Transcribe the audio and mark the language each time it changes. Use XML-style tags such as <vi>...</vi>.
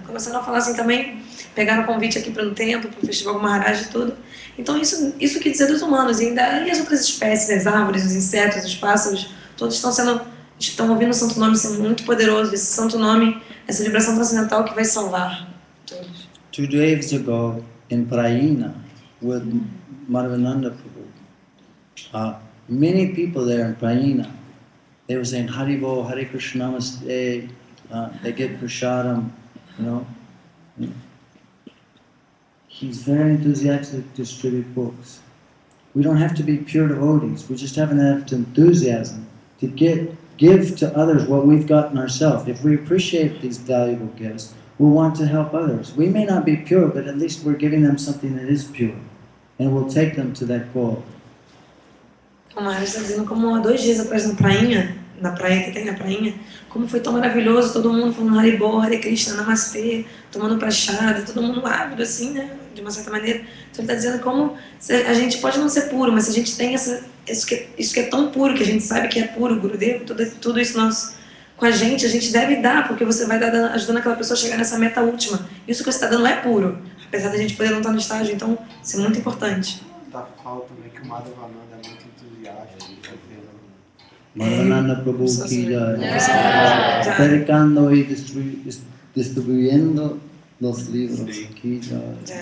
<pt>Começaram a falar assim também, pegaram o convite aqui para o templo, para o festival do Maharaj e tudo. Então isso quer dizer dos humanos, e as outras espécies, as árvores, os insetos, os pássaros, todos estão ouvindo o santo nome ser muito poderoso, esse santo nome, essa vibração transcendental que vai salvar todos.</pt> <en>2 days ago, in Prayina, with Madhavananda Prabhu, many people there in Prayina, they were saying Haribo, Hare Krishna Namaste, they get prasadam, He's very enthusiastic to distribute books. We don't have to be pure devotees. We just have enough enthusiasm to give to others what we've gotten ourselves. If we appreciate these valuable gifts, we'll want to help others. We may not be pure, but at least we're giving them something that is pure, and we'll take them to that goal.</en> <pt>O Maharaj está dizendo como há 2 dias atrás na praia que tem na prainha, como foi tão maravilhoso, todo mundo falando Haribo, Hare Krishna, Namastê, tomando prachada, todo mundo ávido assim, né, de uma certa maneira. Então ele está dizendo como a gente pode não ser puro, mas se a gente tem isso que é tão puro, que a gente sabe que é puro, Gurudev, tudo isso com a gente deve dar, porque você vai ajudando aquela pessoa a chegar nessa meta última. Isso que você está dando é puro, apesar da gente poder não estar no estágio, então isso é muito importante. Tá falando também que o Madhavananda é muito entusiasta. Madhavananda Prabhu ki jai.</pt> <es>Predicando y distribuyendo los libros ki jai.</es>